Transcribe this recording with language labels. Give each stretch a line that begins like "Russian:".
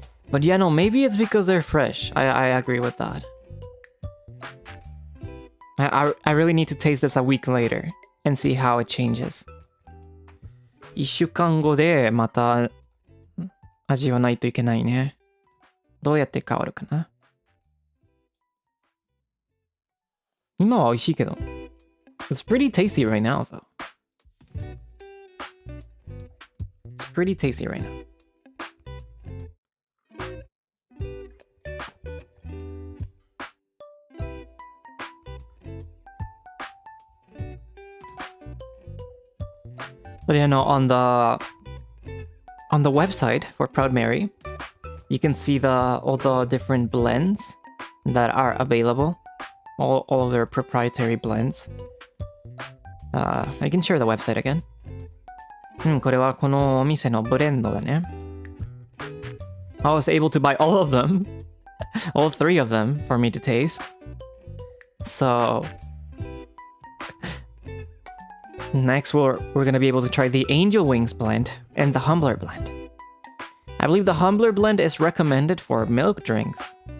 English: But yeah, no, maybe it's because they're fresh. I agree with that. I really need to taste this a week later and see how it changes.
Japanese: 1週間後でまた味わないといけないね。どうやって変わるかな。今は美味しいけど。
English: It's pretty tasty right now, though. It's pretty tasty right now. But you know, on the website for Proud Mary, you can see all the different blends that are available. All of their proprietary blends. I can share the website again.
Japanese: これはこのお店のブレンドだね。
English: I was able to buy all of them. All 3 of them for me to taste. So next we're gonna be able to try the Angel Wings blend and the Humbler blend. I believe the Humbler blend is recommended for milk drinks.